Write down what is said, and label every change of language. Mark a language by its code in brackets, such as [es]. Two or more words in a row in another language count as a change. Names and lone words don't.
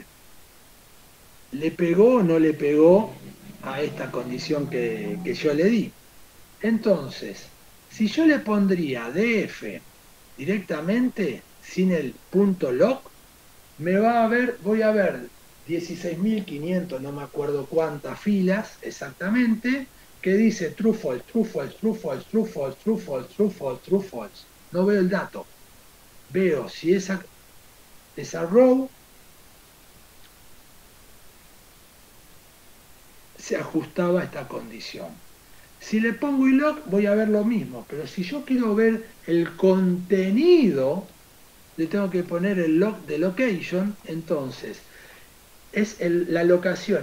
[es] ¿Le pegó o no le pegó a esta condición que yo le di? Entonces, si yo le pondría df directamente, sin el punto log, voy a ver 16.500, no me acuerdo cuántas filas exactamente, que dice [en] true, false, true, false, [es] true, false, true, false, true, false, true, false, true, false. No veo el dato. Veo si esa row se ajustaba a esta condición. Si le pongo iLoc voy a ver lo mismo, pero si yo quiero ver el contenido, le tengo que poner el log de location, entonces es la locación.